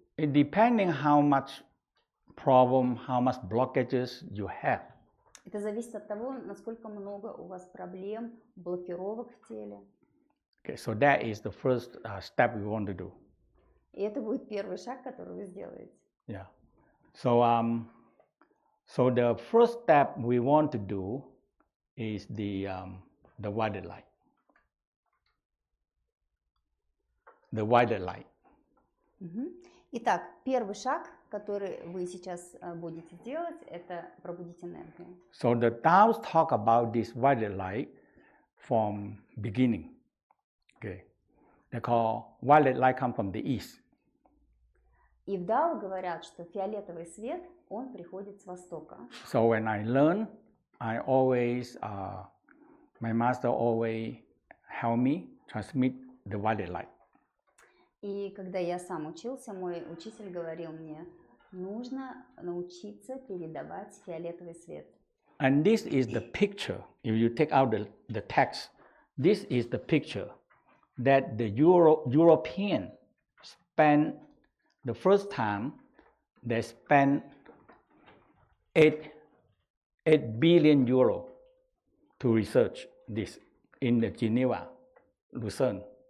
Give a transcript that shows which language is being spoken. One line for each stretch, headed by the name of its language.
English: It depending how much problem, how much blockages you have.
Russian: Это зависит от того, насколько много у вас проблем, блокировок в теле.
English: Okay, so that is the first step we want to do.
Russian: И это будет первый шаг, который вы сделаете.
English: Yeah. So the first step we want to do is the white light. the violet light. Мгм.
Russian: Итак, первый шаг, который вы сейчас будете делать, это пробудить энергию.
English: So the Taoists talk about this violet light from beginning. Okay, they call violet light come from the east.
Russian: И в Дао говорят, что фиолетовый свет, он приходит с востока.
English: So when I learn, I always, my master always help me transmit the violet light.
Russian: И когда я сам учился, мой учитель говорил мне, нужно научиться передавать фиолетовый свет.
English: And this is the picture. If you take out the text, this is the picture that the European spent the first time. They spent 8 billion euro to research this in the Geneva, Lucerne.